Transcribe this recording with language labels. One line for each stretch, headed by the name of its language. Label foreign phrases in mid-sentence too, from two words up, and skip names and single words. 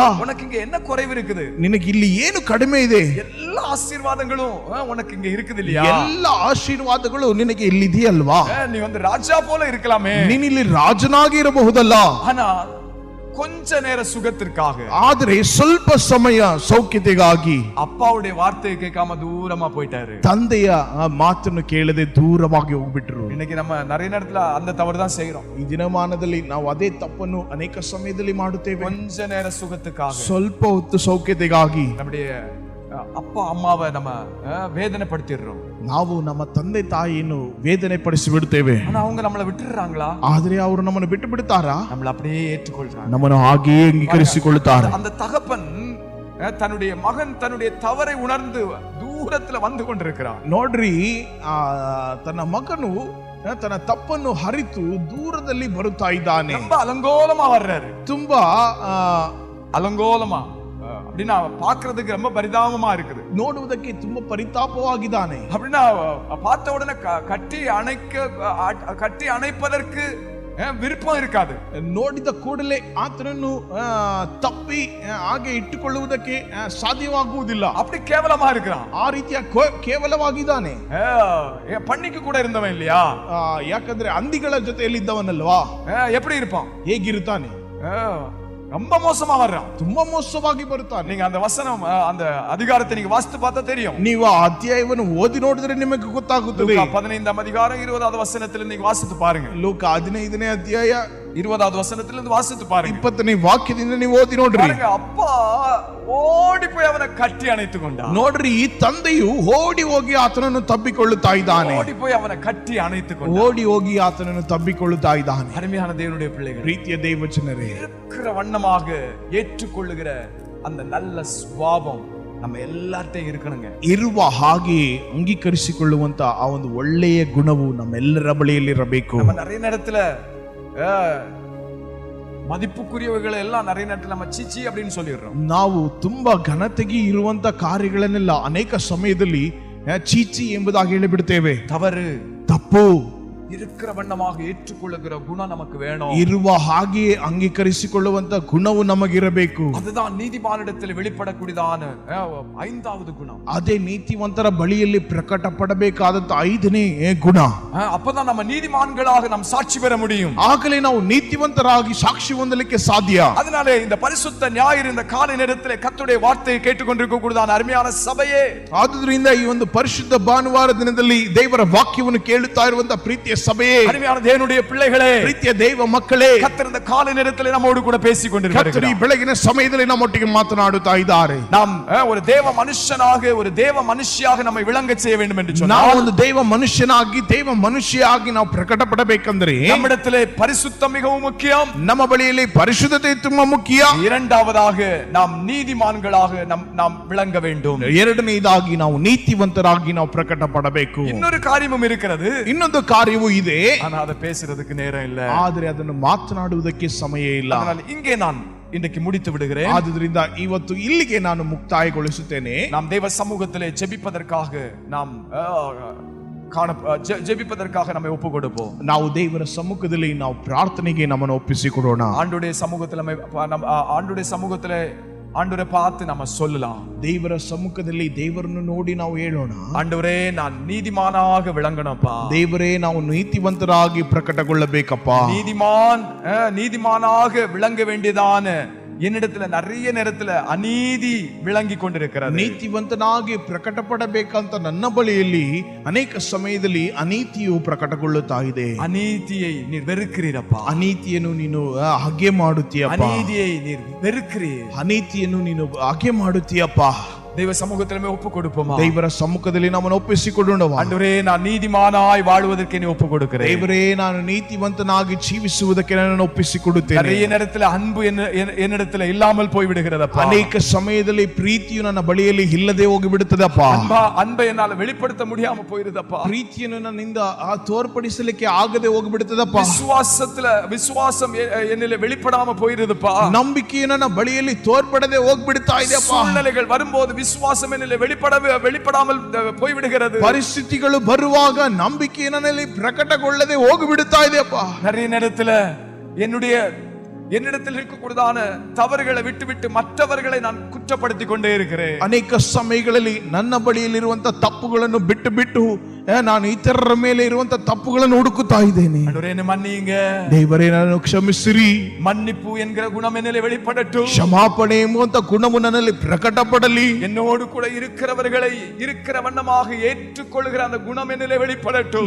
Tamil: உனக்கு இங்க என்ன குறைவு இருக்குது,
Kannada: ನಿನಗೆ ಇಲ್ಲಿ ಏನು ಕಡಿಮೆ ಇದೆ,
Tamil: எல்லா ஆசீர்வாதங்களும் உனக்கு இங்க இருக்குது இல்லையா,
Kannada: ಎಲ್ಲ ಆಶೀರ್ವಾದಗಳು ನಿನಗೆ ಇಲ್ಲಿದೆಯಲ್ವಾ,
Tamil: நீ வந்து ராஜா போல இருக்கலாமே,
Kannada: ನೀನಿಲ್ಲಿ ರಾಜನಾಗಿ ಇರಬಹುದಲ್ಲ.
Tamil: ஆனா கொஞ்ச நேர சுகத்திற்காக,
Kannada: ಆದರೆ ಸ್ವಲ್ಪ ಸಮಯ ಸೌಖ್ಯತೆಗಾಗಿ
Tamil: அப்பாவுடைய வார்த்தையை கேட்காம தூரமா போயிட்டாரு.
Kannada: ತಂದೆಯ ಮಾತನ್ನು ಕೇಳದೆ ದೂರವಾಗಿ ಹೋಗ್ಬಿಟ್ರು.
Tamil: இன்னைக்கு நம்ம நிறைய நேரத்துல அந்த தவறு தான் செய்யறோம்.
Kannada: ಈ ದಿನಮಾನದಲ್ಲಿ ನಾವು ಅದೇ ತಪ್ಪನ್ನು ಅನೇಕ ಸಮಯದಲ್ಲಿ ಮಾಡುತ್ತೇವೆ.
Tamil: கொஞ்ச நேர சுகத்துக்காக,
Kannada: ಸ್ವಲ್ಪ ಹೊತ್ತು ಸೌಖ್ಯತೆಗಾಗಿ
Tamil: நம்முடைய அப்பா அம்மாவை நம்ம வேதனைப்படுத்திடுறோம்.
Kannada: ನಾವು ನಮ್ಮ ತಂದೆ ತಾಯಿಯನ್ನು ವೇದನೆ ಪಡಿಸಿ ಬಿಡುತ್ತೇವೆ.
Tamil: ஆனா அவங்க நம்மளை விட்டுறாங்களா?
Kannada: ಆದ್ರೆ ಅವರು ನಮ್ಮನ್ನು ಬಿಟ್ಟು ಬಿಡುತ್ತಾರಾ?
Tamil: நம்மள அப்படியே ஏற்றுக்கொள்றாங்க,
Kannada: ನಮ್ಮನ್ನು ಹಾಗೆಯೇ ಅಂಗೀಕರಿಸಿಕೊಳ್ಳುತ್ತಾರೆ.
Tamil: அந்த தகப்பன் தன்னுடைய மகன் தன்னுடைய தவறை உணர்ந்து தூரத்துல வந்து கொண்டிருக்கிறான்.
Kannada: ನೋಡ್ರಿ, ತನ್ನ ಮಗನು ತನ್ನ ತಪ್ಪನ್ನು ಹರಿತು ದೂರದಲ್ಲಿ ಬರುತ್ತಾ ಇದ್ದಾನೆ.
Tamil: ரொம்ப அலங்கோலமா வர்றாரு,
Kannada: ತುಂಬಾ
Tamil: அலங்கோலமா, அப்படின்னா பாக்குறதுக்கு ரொம்ப பரிதாபமா இருக்குது,
Kannada: ನೋಡುವುದಕ್ಕೆ ತುಂಬಾ ಪರಿತಾಪವಾಗಿದ್ದಾನೆ.
Tamil: அப்படின்னா பார்த்த உடனே கட்டி அணைப்பதற்கு விருப்பம் இருக்காது.
Kannada: ನೋಡಿದ ಕೂಡಲೇ ಆತನನ್ನು ತಪ್ಪಿ ಹಾಗೆ ಇಟ್ಟುಕೊಳ್ಳುವುದಕ್ಕೆ ಸಾಧ್ಯವಾಗುವುದಿಲ್ಲ.
Tamil: அப்படி கேவலமா இருக்கிறான்,
Kannada: ಆ ರೀತಿಯ ಕೇವಲವಾಗಿದ್ದಾನೆ.
Tamil: பண்ணிக்கு கூட இருந்தவன் இல்லையா,
Kannada: ಯಾಕಂದ್ರೆ ಹಂದಿಗಳ ಜೊತೆಯಲ್ಲಿ ಇದ್ದವನಲ್ವಾ,
Tamil: எப்படி இருப்பான்,
Kannada: ಹೇಗಿರುತ್ತಾನೆ?
Tamil: ரொம்ப மோசமா வர்றான்.
Kannada: ತುಂಬಾ ಮೋಸವಾಗಿ ಬರುತ್ತಾನೆ.
Tamil: நீங்க அந்த வசனம் அந்த அதிகாரத்தை நீங்க வாசித்து பார்த்தா தெரியும்.
Kannada: ನೀವು ಆ ಅಧ್ಯಾಯವನ್ನು ಓದಿ ನೋಡಿದ್ರೆ ನಿಮಗೆ ಗೊತ್ತಾಗುತ್ತದೆ.
Tamil: ಲೂಕ 15ನೇ அதிகாரம் 20வது வசனத்திலிருந்து நீங்க வாசித்து பாருங்க.
Kannada: ಲೂಕ 15ನೇ ಅಧ್ಯಾಯ
Tamil: 20வது வசனத்திலிருந்து வாசித்து பாருங்க.
Kannada: 20ನೇ ವಾಕ್ಯದಿಂದ ನೀವು ಓದಿ ನೋಡ್ರಿ.
Tamil: பாருங்க, அப்பா ಓಡಿ போய் ಅವನ கட்டி அணைத்து கொண்டான்.
Kannada: ನೋಡ್ರಿ, ಈ ತಂದೆಯು ಓಡಿ ಹೋಗಿ ಆತನನ್ನು ತಬ್ಬಿಕೊಳ್ಳುತ್ತಾ ಇದ್ದಾನೆ.
Tamil: ஓடி போய் அவனை கட்டி அணைத்து கொண்டான்.
Kannada: ಓಡಿ ಹೋಗಿ ಆತನನ್ನು ತಬ್ಬಿಕೊಳ್ಳುತ್ತಾ ಇದ್ದಾನೆ.
Tamil: அருமையான தேவனுடைய பிள்ளைகள்,
Kannada: ಪ್ರೀತಿಯ ದೇವಜನರೇ,
Tamil: இருக்கிற வண்ணமாக ஏற்றுக்கொள்ளுகிற அந்த நல்ல சுபாவம் நம்ம எல்லார்ட்டையும் இருக்கணுங்க.
Kannada: ಇರುವ ಹಾಗೆ ಅಂಗೀಕರಿಸಿಕೊಳ್ಳುವಂತ ಆ ಒಂದು ಒಳ್ಳೆಯ ಗುಣವು ನಮ್ಮೆಲ್ಲರ ಬಳಿಯಲ್ಲಿರಬೇಕು.
Tamil: நம்ம நிறைய நேரத்துல மதிப்புக்குரியவைகளை எல்லாம் நிறைய நேரத்துல நம்ம சீச்சி அப்படின்னு சொல்லிடுறோம்.
Kannada: ನಾವು ತುಂಬಾ ಘನತೆಗೆ ಇರುವಂತ ಕಾರ್ಯಗಳನ್ನೆಲ್ಲ ಅನೇಕ ಸಮಯದಲ್ಲಿ ಚೀಚಿ ಎಂಬುದಾಗಿ ಹೇಳಿಬಿಡ್ತೇವೆ.
Tamil: தவறு,
Kannada: ತಪ್ಪು.
Tamil: இருக்கிற வண்ணமாக ஏற்றுக்கொள்ளுகிற குணம் நமக்கு வேணும்.
Kannada: ಇರುವ ಹಾಗೆ ಅಂಗೀಕರಿಸಿಕೊಳ್ಳುವಂತ ಗುಣವು ನಮಗಿರಬೇಕು.
Tamil: அதுதான் நீதிமானிடத்தில் வெளிப்படக்கூடியதான 5வது குணம்.
Kannada: ಅದೇ ನೀತಿವಂತರ ಬಳಿಯಲ್ಲಿ ಪ್ರಕಟಪಡಬೇಕಾದಂತ 5ನೇ ಗುಣ.
Tamil: அப்பதான் நம்ம நீதிமான்களாக நாம் சாட்சி பெற முடியும்.
Kannada: ಆಗಲೇ ನಾವು ನೀತಿವಂತರಾಗಿ ಸಾಕ್ಷಿ ಹೊಂದಲಿಕ್ಕೆ ಸಾಧ್ಯ.
Tamil: அதனாலே இந்த பரிசுத்த ஞாயிறு இந்த காலை நேரத்திலே கர்த்தருடைய வார்த்தையை கேட்டுக்கொண்டிருக்கக்கூடியதான அருமையான சபையே,
Kannada: ಆದುದರಿಂದ ಈ ಒಂದು ಪರಿಶುದ್ಧ ಭಾನುವಾರ ದಿನದಲ್ಲಿ ದೇವರ ವಾಕ್ಯವನ್ನು ಕೇಳುತ್ತಾ ಇರುವಂತ ಪ್ರೀತಿಯ ಸಭೆಯೇ,
Tamil: அருமையான தேவனுடைய பிள்ளைகளே,
Kannada: ಪ್ರೀತಿಯ ದೇವ ಮಕ್ಕಳೇ,
Tamil: கர்த்தர் இந்த காலை நேரத்திலே நம்மோடு கூட பேசிக் கொண்டிருக்கிறார்.
Kannada: ಕರ್ತರು ಈ ಬೆಳಗಿನ ಸಮಯದಲ್ಲಿ ನಮ್ಮೊಟ್ಟಿಗೆ ಮಾತನಾಡುತ್ತಾ ಇದ್ದಾರೆ.
Tamil: நாம் ஒரு தேவ மனுஷனாக, ஒரு தேவ மனுஷியாக நம்மை விளங்க செய்ய வேண்டும் என்று சொன்னார்.
Kannada: ನಾವು ಒಂದು ದೇವ ಮನುಷ್ಯನಾಗಿ, ದೇವ ಮನುಷ್ಯಯಾಗಿ ನಾವು ಪ್ರಕಟಪಡಬೇಕಂದ್ರೆ
Tamil: நம்மிடத்திலே பரிசுத்தம் மிகவும் முக்கியம்.
Kannada: ನಮ್ಮ ಬಳಿಯಲ್ಲಿ ಪರಿಶುದ್ಧತೆ ತುಂಬಾ ಮುಖ್ಯ.
Tamil: இரண்டாவதாக நாம் நீதிமான்களாக நாம் விளங்க வேண்டும்.
Kannada: ಎರಡನೇದಾಗಿ ನಾವು ನೀತಿವಂತರಾಗಿ ನಾವು ಪ್ರಕಟಪಡಬೇಕು.
Tamil: இன்னொரு காரியமும் இருக்கிறது.
Kannada: ಇನ್ನೊಂದು ಕಾರ್ಯವೂ ಇದೆ,
Tamil: ஆனா அதை பேசுறதுக்கு நேரம் இல்ல.
Kannada: ಆದರೆ ಅದನ್ನು ಮಾತನಾಡುವುದಕ್ಕೆ ಸಮಯ ಇಲ್ಲ.
Tamil: அதனால இங்கே நான் இன்றைக்கு முடித்து விடுகிறேன்.
Kannada: ಆದುದರಿಂದ ಇವತ್ತು ಇಲ್ಲಿಗೆ ನಾನು ಮುಕ್ತಾಯಗೊಳಿಸುತ್ತೇನೆ.
Tamil: நாம் தேவ சமூகத்திலே ஜெபிப்பதற்காக நாம் ஜெபிப்பதற்காக நம்மை ஒப்பு கொடுப்போம்.
Kannada: ನಾವು ದೇವರ ಸಮ್ಮುಖದಲ್ಲಿ ನಾವು ಪ್ರಾರ್ಥನೆಗೆ ನಮ್ಮನ್ನು ಒಪ್ಪಿಸಿಕೊಡೋಣ.
Tamil: ஆண்டவருடைய சமூகத்திலே ஆண்டவரை பார்த்து நம்ம சொல்லலாம்.
Kannada: ದೇವರ ಸಮ್ಮುಖದಲ್ಲಿ ದೇವರನ್ನು ನೋಡಿ ನಾವು ಹೇಳೋಣ,
Tamil: ஆண்டவரே நான் நீதிமானாக விளங்கணும்ப்பா.
Kannada: ದೇವರೇ ನಾವು ನೀತಿವಂತರಾಗಿ ಪ್ರಕಟಗೊಳ್ಳಬೇಕಪ್ಪ.
Tamil: நீதிமானாக விளங்க வேண்டியதான என்னிடத்துல நிறைய நேரத்துல அநீதி விளங்கி கொண்டிருக்கிறது.
Kannada: ನೀತಿವಂತನಾಗಿ ಪ್ರಕಟಪಡಬೇಕಂತ ನನ್ನ ಬಳಿಯಲ್ಲಿ ಅನೇಕ ಸಮಯದಲ್ಲಿ ಅನೀತಿಯು ಪ್ರಕಟಗೊಳ್ಳುತ್ತಾ ಇದೆ.
Tamil: அநீதியை நீர் வெறுக்கிறீரப்பா.
Kannada: ಅನೀತಿಯನ್ನು ನೀನು ಹಾಗೆ ಮಾಡುತ್ತೀಯಪ್ಪ.
Tamil: அநீதியை நீர் வெறுக்கிறீர்.
Kannada: ಅನೀತಿಯನ್ನು ನೀನು ಹಾಗೆ ಮಾಡುತ್ತೀಯಪ್ಪ.
Tamil: தேவ சமூகத்திலே ஒப்பு கொடுப்போமா?
Kannada: ದೇವರ ಸಮ್ಮುಖದಲ್ಲಿ ನಮ್ಮನ್ನು ಒಪ್ಪಿಸಿಕೊಳ್ಳೋಣ.
Tamil: ஆண்டவரே நான் நீதிமானாய் வாழ்வதற்கு நீ ஒப்பு கொடுக்கிறேன்.
Kannada: ದೇವರೇ ನಾನು ನೀತಿವಂತನಾಗಿ ಜೀವಿಸುವುದಕ್ಕೆ ನನ್ನನ್ನು ಒಪ್ಪಿಸಿಕೊಡುತ್ತೇನೆ.
Tamil: நிறைய நேரத்துல அன்பு என்னிடத்துல இல்லாமல் போய் விடுகிறதப்பா.
Kannada: ಅನೇಕ ಸಮಯದಲ್ಲಿ ಪ್ರೀತಿಯು ನನ್ನ ಬಳಿಯಲ್ಲಿ ಇಲ್ಲದೆ ಹೋಗಿ ಬಿಡುತ್ತದಪ್ಪ.
Tamil: அன்பை என்னால வெளிப்படுத்த முடியாம போயிருதப்பா.
Kannada: ಪ್ರೀತಿಯನ್ನು ನನ್ನಿಂದ ತೋರ್ಪಡಿಸಲಿಕ್ಕೆ ಆಗದೆ ಹೋಗಿ ಬಿಡುತ್ತದಪ್ಪ.
Tamil: விசுவாசம் என்னில வெளிப்படாம போயிருதுப்பா.
Kannada: ನಂಬಿಕೆಯು ನನ್ನ ಬಳಿಯಲ್ಲಿ ತೋರ್ಪಡದೆ ಹೋಗ್ಬಿಡ್ತಾ ಇದೆಯಪ್ಪ.
Tamil: சூழ்நிலைகள் வரும்போது விசுவாசம் என்னில வெளிப்படாமல் போய்விடுகிறது.
Kannada: ಪರಿಸ್ಥಿತಿಗಳು ಬರುವಾಗ ನಂಬಿಕೆ ನನ್ನಲ್ಲಿ ಪ್ರಕಟಗೊಳ್ಳದೆ ಹೋಗಿಬಿಡುತ್ತಾ ಇದೆಯಪ್ಪ.
Tamil: நிறைய நேரத்துல என்னிடத்தில் இருக்கக்கூடியதான தவறுகளை விட்டுவிட்டு மற்றவர்களை நான் குற்றப்படுத்தி கொண்டே இருக்கிறேன்.
Kannada: ಅನೇಕ ಸಮಯಗಳಲ್ಲಿ ನನ್ನ ಬಳಿಯಲ್ಲಿರುವಂತ ತಪ್ಪುಗಳನ್ನು ಬಿಟ್ಟು ಬಿಟ್ಟು ನಾನು ಇತರರ ಮೇಲೆ ಇರುವಂತ ತಪ್ಪುಗಳನ್ನು ಹುಡುಕುತ್ತಾ ಇದ್ದೇನೆ.
Tamil: மன்னியுங்க
Kannada: ದೇವರೇ, ನನ್ನನ್ನು ಕ್ಷಮಿಸಿರಿ.
Tamil: மன்னிப்பு என்கிற குணம் என்னிலே வெளிப்படட்டும்.
Kannada: ಕ್ಷಮಾಪಣೆ ಎಂಬುವಂತ ಗುಣವು ನನ್ನಲ್ಲಿ ಪ್ರಕಟಪಡಲಿ.
Tamil: என்னோடு கூட இருக்கிறவர்களை இருக்கிற வண்ணமாக ஏற்றுக்கொள்ளுகிற அந்த குணம் என்னிலே வெளிப்படட்டும்.